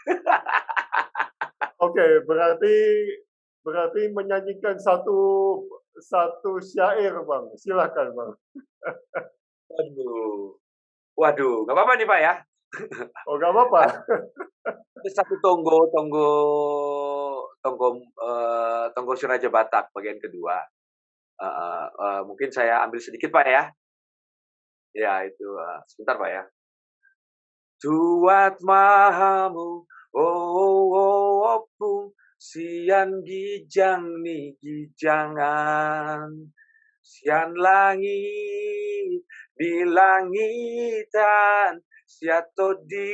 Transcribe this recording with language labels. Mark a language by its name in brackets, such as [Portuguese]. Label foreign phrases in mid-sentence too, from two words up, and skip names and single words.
[Indonesian] Oke, berarti menyanyikan satu syair, Bang. Silakan, Bang. Waduh. Waduh, nggak apa-apa nih Pak ya. Oh, nggak apa-apa. Ada satu tonggo tonggo tonggo tonggo Siraja Batak bagian kedua. Mungkin saya ambil sedikit Pak ya. Ya itu, sebentar Pak ya. [Batak Toba] Tuat mahamu, opung, sian gijang ni gijangan, sian langit di langitan, siato di